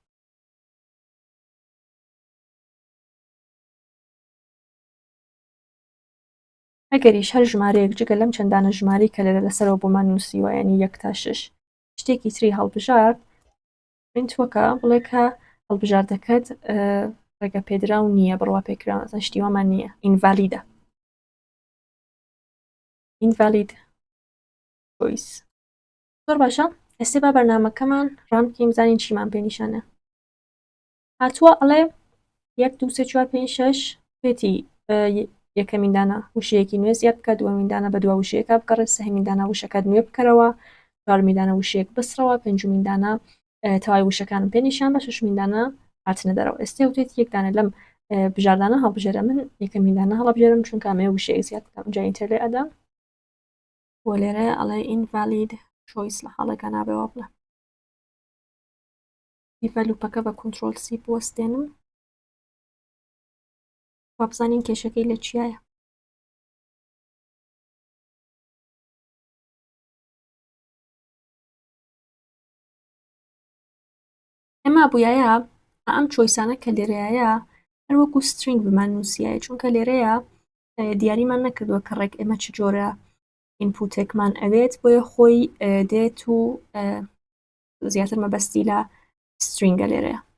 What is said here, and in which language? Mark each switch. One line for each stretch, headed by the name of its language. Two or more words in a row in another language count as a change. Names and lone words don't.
Central Kurdish: ئەگەریش هەر ژمارەیەک جگە لەم چەندانە ژمارەی کە لێرە لەسەرەوە بۆمان نووسیوە یعنی 1 تا 6 شتێکی تری هەڵبژارد تووەکە بڵێ کە هەڵبژاردەکەت ڕێگە پێدراو نییە بڕوا پێکراوە شتیوامان نییە ئینڤالیدە
English: invalid choice
Central Kurdish: زۆر باشە ئێستا با بەرنامەکەمان ڕام بکەین بزانین چیمان پێ نیشانە هاتووە ئەڵێ 1 2 3 4 5 6 پێتی یەکەمین دانە وشەیەکی نوێ زیاد بکە دووەمین دانە بە دوا وشەیەکە بگەڕێت سەهەمین دانە وشەکەت نوێ بکەرەوە چوارمین دانە وشەیەک بسرەوە پێنجمین دانە تەواوی وشەکانم پێ نیشان بە شەشمین دانە هاتنە دەرەوە ئێستا وتێت یەک دانە لەم بژاردانە هەڵبژێرە من یەکەمین دانە هەڵبژێرم چونکە ئەمێ وشەیەک زیاد بکەم جا ئینتەر لێ ئەدەم بۆ لێرە ئەڵێ
English: invalid choice
Central Kurdish: لە حاڵێکە نابێەوە بڵێ دیڤەلوپەکە بە
English: control C
Central Kurdish: بوەستێنم با بزانین کێشەکەی لە چیایە ئێمە بووایە ئەم چۆیسانە کە لێرەیە هەروەکو سترینگ بمان نووسایە چونکە لێرەیە دیاریمان نەکردووە کە ڕێک ئێمە چ جۆرە ئینپوتێکمان ئەوێت بۆیە خۆی دێت و زیاتر مەبەستی لە سترینگە لێرەیە